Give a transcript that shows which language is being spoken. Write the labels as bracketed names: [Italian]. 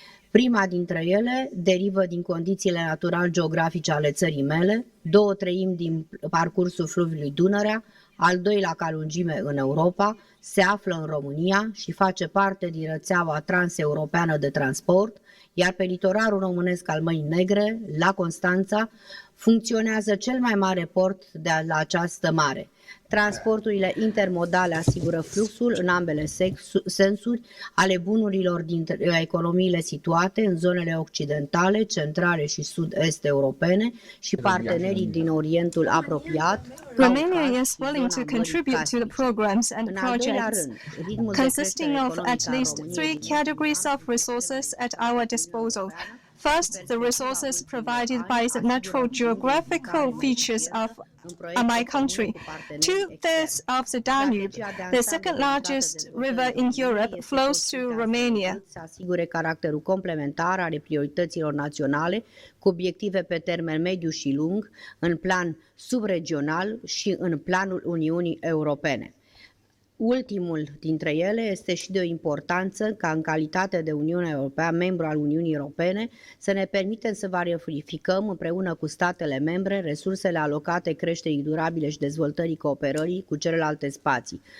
[Romanian] Prima dintre ele derivă din condițiile natural-geografice ale țării mele, 2/3 din parcursul fluviului Dunărea, al doilea ca lungime în Europa, se află în România și face parte din rețeaua transeuropeană de transport, iar pe litoralul românesc al Mării Negre, la Constanța, funcționează cel mai mare port de la această mare. Transporturile intermodale asigură fluxul în ambele sensuri ale bunurilor dintre economiile situate în zonele occidentale, centrale și sud-est europene și partenerii din Orientul apropiat. [English] Romania is willing to contribute to the programs and projects consisting of at least 3 categories of resources at our disposal. First, the resources provided by the natural geographical features of my country. 2/3 of the Danube, the second largest river in Europe, flows through Romania. [Romanian] Să asigure caracterul complementar ale priorităților naționale cu obiective pe termen mediu și lung, în plan subregional și în planul Uniunii Europene. Ultimul dintre ele este și de o importanță ca în calitate de Uniune Europeană, membru al Uniunii Europene, să ne permitem să valorificăm împreună cu statele membre resursele alocate creșterii durabile și dezvoltării cooperării cu celelalte spații.